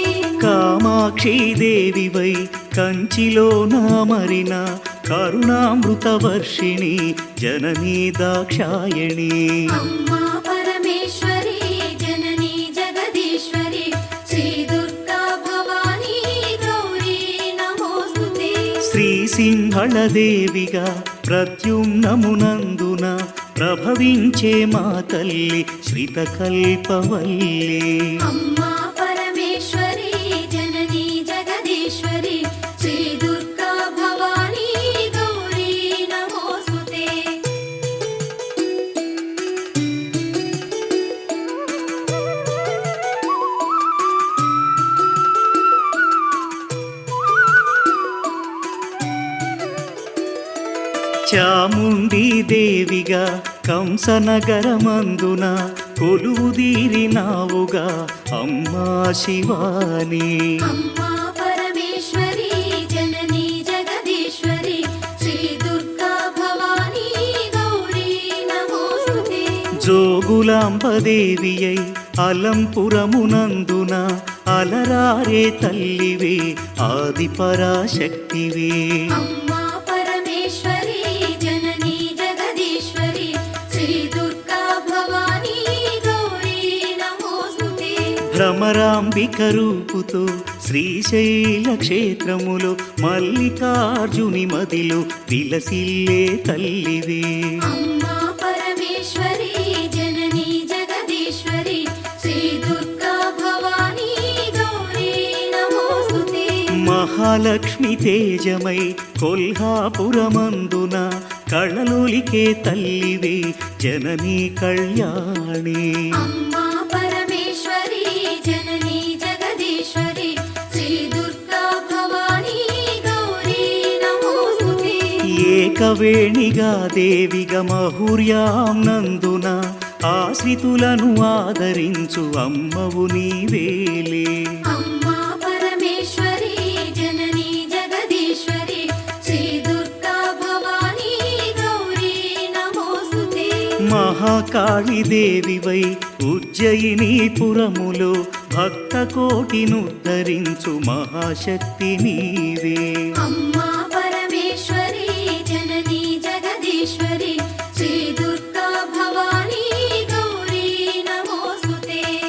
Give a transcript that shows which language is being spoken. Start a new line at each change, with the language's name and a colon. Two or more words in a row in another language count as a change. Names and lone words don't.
Sanskrit: कामाक्षी देवी वै कंचिलो नामरिन करुणामृतवर्षिणी जननी दाक्षायणी अम्मा परमेश्वरी जननी जगदीश्वरी श्री दुर्गा भवानी गौरी नमोस्तुते
Telugu: శ్రీసింహళదేవిగా ప్రత్యుమ్నమునందున ప్రభవించే మా తల్లి శ్రితకల్పవల్లి
Sanskrit: अम्मा परमेश्वरी जननी जगदीश्वरी श्री दुर्गा भवानी गौरी नमोस्तुते
Telugu: చాముండి దేవిగా కంసనగరమందున కొలువుదీరినావుగా అమ్మా శివాని
Sanskrit: अम्मा परमेश्वरी जननी जगदीश्वरी श्री दुर्गा भवानी गौरी नमोस्तुते
Telugu: జోగులాంబదేవియై అలంపురమునందున అలరారే తల్లివే ఆదిపరాశక్తివే
Sanskrit: अम्मा परमेश्वरी जननी जगदीश्वरी श्री दुर्गा भवानी गौरी नमोस्तुते
Telugu: భ్రమరాంబిక రూపుతో శ్రీశైల క్షేత్రములో మల్లికార్జుని మదిలో విలసిల్లే తల్లివే
Sanskrit: अम्मा परमेश्वरी जननी जगदीश्वरी श्री दुर्गा भवानी गौरी नमोस्तुते
Telugu: మహాలక్ష్మి తేజమై కొల్హాపురమందున కళలొలికే తల్లివే జననీ కళ్యాణి
Sanskrit: अम्मा परमेश्वरी जननी जगदीश्वरी श्री दुर्गा भवानी गौरी नमोस्तुते
Telugu: ఏకవేణిగా దేవిగా మహుర్యాం నందున ఆశ్రితులను ఆదరించు అమ్మవు నీవేలే
Sanskrit: अम्मा परमेश्वरी जननी जगदीश्वरी श्री दुर्गा
Telugu: మహాకాళిదేవివై ఉజ్జయినీపురములో భక్త కోటినుద్ధరించు మహాశక్తి నీవే.
Sanskrit: అమ్మా పరమేశ్వరి జననీ జగదీశ్వరి శ్రీ దుర్గా భవానీ గౌరీ నమోస్తుతే.